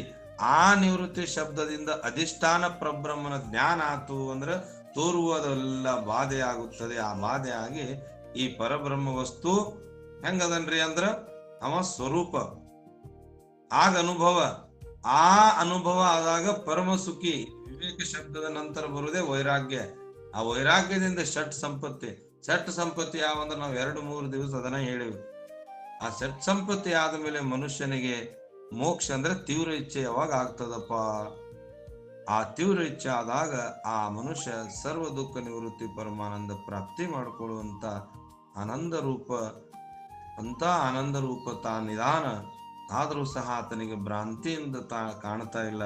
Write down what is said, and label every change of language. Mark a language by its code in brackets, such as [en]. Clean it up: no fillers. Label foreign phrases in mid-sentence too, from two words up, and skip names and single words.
[kn] ಆ ನಿವೃತ್ತಿ ಶಬ್ದದಿಂದ ಅಧಿಷ್ಠಾನ ಪರಬ್ರಹ್ಮನ ಜ್ಞಾನ ಆತು ಅಂದ್ರೆ ತೋರುವುದೆಲ್ಲ ಬಾಧೆ ಆಗುತ್ತದೆ. ಆ ಬಾಧೆ ಆಗಿ ಈ ಪರಬ್ರಹ್ಮ ವಸ್ತು ಹೆಂಗದನ್ರಿ ಅಂದ್ರ ಅವ ಸ್ವರೂಪ, ಆಗ ಅನುಭವ. ಆ ಅನುಭವ ಆದಾಗ ಪರಮ ಸುಖಿ. ವಿವೇಕ ಶಬ್ದದ ನಂತರ ಬರುವುದೇ ವೈರಾಗ್ಯ. ಆ ವೈರಾಗ್ಯದಿಂದ ಷಟ್ ಸಂಪತ್ತಿ. ಷಟ್ ಸಂಪತ್ತಿ ಯಾವಂದ್ರೆ ನಾವು 2-3 ದಿವಸ ಅದನ್ನ ಹೇಳಿವಿ. ಆ ಷಟ್ ಸಂಪತ್ತಿ ಆದ ಮೇಲೆ ಮನುಷ್ಯನಿಗೆ ಮೋಕ್ಷ ಅಂದ್ರೆ ತೀವ್ರ ಇಚ್ಛೆ ಯಾವಾಗ ಆಗ್ತದಪ್ಪ? ಆ ತೀವ್ರ ಇಚ್ಛೆ ಆದಾಗ ಆ ಮನುಷ್ಯ ಸರ್ವ ದುಃಖ ನಿವೃತ್ತಿ, ಪರಮಾನಂದ ಪ್ರಾಪ್ತಿ ಮಾಡಿಕೊಳ್ಳುವಂತ ಆನಂದ ರೂಪ, ಅಂತ ಆನಂದ ರೂಪ ನಿಧಾನ ಆದರೂ ಸಹ ಆತನಿಗೆ ಭ್ರಾಂತಿಯಿಂದ ಕಾಣ್ತಾ ಇಲ್ಲ.